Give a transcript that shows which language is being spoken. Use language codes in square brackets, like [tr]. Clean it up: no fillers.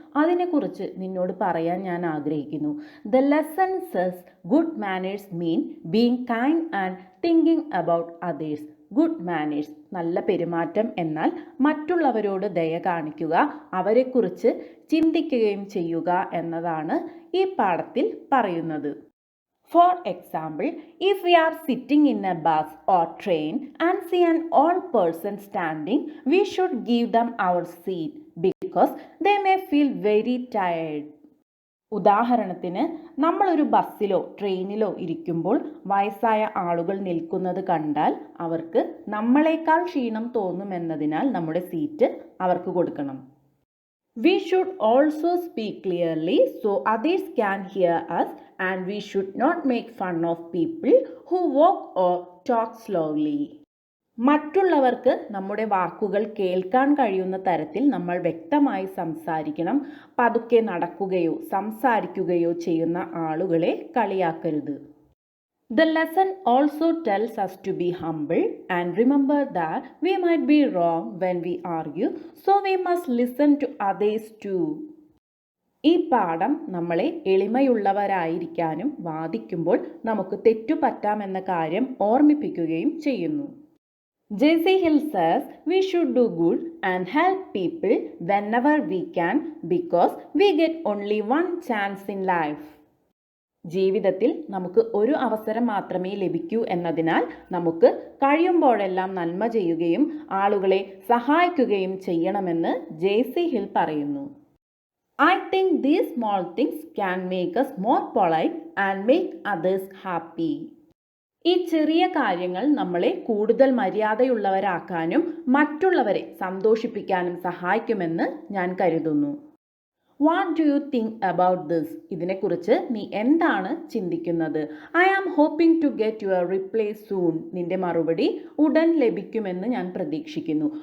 [ml] അതിനെക്കുറിച്ച് നിന്നോട് പറയാൻ ഞാൻ ആഗ്രഹിക്കുന്നു. [en] The lesson says good manners mean being kind and thinking about others. Good manners [ml] നല്ല പെരുമാറ്റം എന്നാൽ മറ്റുള്ളവരോട് ദയ കാണിക്കുക, അവരെക്കുറിച്ച് ചിന്തിക്കുകയും ചെയ്യുക എന്നതാണ് ഈ പാഠത്തിൽ പറയുന്നത്. [en] For example, if we are sitting in a bus or train and see an old person standing, we should give them our seat because they may feel very tired. [ml] ഉദാഹരണത്തിന്, നമ്മളൊരു ബസ്സിലോ ട്രെയിനിലോ ഇരിക്കുമ്പോൾ വയസ്സായ ആളുകൾ നിൽക്കുന്നത് കണ്ടാൽ അവർക്ക് നമ്മളെക്കാൾ ക്ഷീണം തോന്നുമെന്നതിനാൽ നമ്മുടെ സീറ്റ് അവർക്ക് കൊടുക്കണം. [en] We should also speak clearly so others can hear us, and we should not make fun of people who walk or talk slowly. [ml] മറ്റുള്ളവർക്ക് നമ്മുടെ വാക്കുകൾ കേൾക്കാൻ കഴിയുന്ന തരത്തിൽ നമ്മൾ വ്യക്തമായി സംസാരിക്കണം. പതുക്കെ നടക്കുകയോ സംസാരിക്കുകയോ ചെയ്യുന്ന ആളുകളെ കളിയാക്കരുത്. [en] The lesson also tells us to be humble and remember that we might be wrong when we argue, so we must listen to others too. [ml] ഈ പാഠം നമ്മളെ എളിമയുള്ളവരായിരിക്കാനും വാദിക്കുമ്പോൾ നമുക്ക് തെറ്റുപറ്റാമെന്ന കാര്യം ഓർമ്മിപ്പിക്കുകയും ചെയ്യുന്നു. [en] J.C. Hill says we should do good and help people whenever we can because we get only one chance in life. [ml] ജീവിതത്തിൽ നമുക്ക് ഒരു അവസരം മാത്രമേ ലഭിക്കൂ എന്നതിനാൽ നമുക്ക് കഴിയുമ്പോഴെല്ലാം നന്മ ചെയ്യുകയും ആളുകളെ സഹായിക്കുകയും ചെയ്യണമെന്ന് ജെ.സി. ഹിൽ പറയുന്നു. [en] I think these small things can make us more polite and make others happy. [ml] ഈ ചെറിയ കാര്യങ്ങൾ നമ്മളെ കൂടുതൽ മര്യാദയുള്ളവരാക്കാനും മറ്റുള്ളവരെ സന്തോഷിപ്പിക്കാനും സഹായിക്കുമെന്ന് ഞാൻ കരുതുന്നു. [en] What do you think about this? [ml] ഇതിനെക്കുറിച്ച് നീ എന്താണ് ചിന്തിക്കുന്നത്? [en] I am hoping to get your reply soon. [ml] നിന്റെ മറുപടി ഉടൻ ലഭിക്കുമെന്ന് ഞാൻ പ്രതീക്ഷിക്കുന്നു.